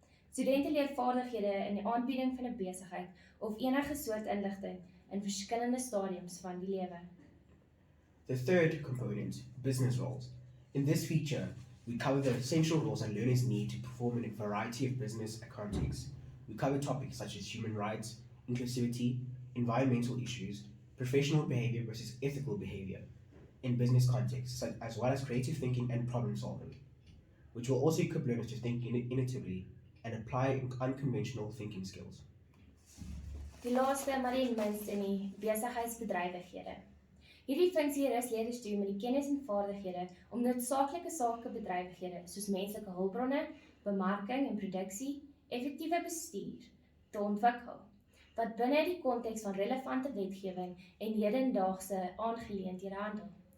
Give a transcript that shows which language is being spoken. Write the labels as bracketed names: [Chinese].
[Afrikaans] Studente leer vaardighede in die aanbieding van 'n besigheid of enige soort inligting in verskillende stadiums van die lewe. [English] The third component, business roles. In this feature, we cover the essential roles that learners need to perform in a variety of business contexts. We cover topics such as human rights, inclusivity, environmental issues, professional behavior versus ethical behavior in business contexts, as well as creative thinking and problem solving, which will also equip learners to think innovatively and apply unconventional thinking skills. [Afrikaans] Die laaste, maar nie minst in die besigheidsbedrywighede. Hierdie funksie rus leerders toe met die kennis en vaardighede om noodsaaklike sakebedrywighede soos menslike hulpbronne, bemarking en produksie, effektiewe bestuur te ontwikkel, wat binne die konteks van relevante wetgewing en hedendaagse aangeleenthede handel.